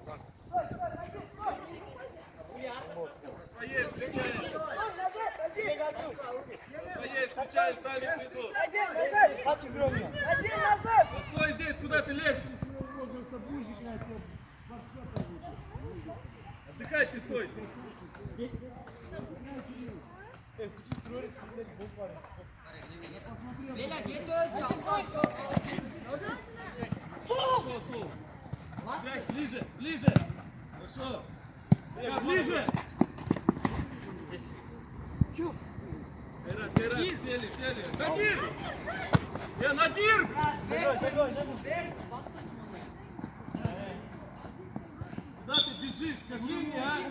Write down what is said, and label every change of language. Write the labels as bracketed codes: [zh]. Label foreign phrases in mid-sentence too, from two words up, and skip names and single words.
[ru] Своей встречаем. Своей встречаем, сами придут. Один назад! Стой здесь, куда ты лезешь? Отдыхайте, стой. [tr] Beyler geri döneceğim. [ru] Хорошо, Сул. Играй ближе, ближе. Хорошо. Да, ближе. Кайрат, Кайрат, сели, сели. Надир! Надир! Куда ты бежишь? Скажи мне, а?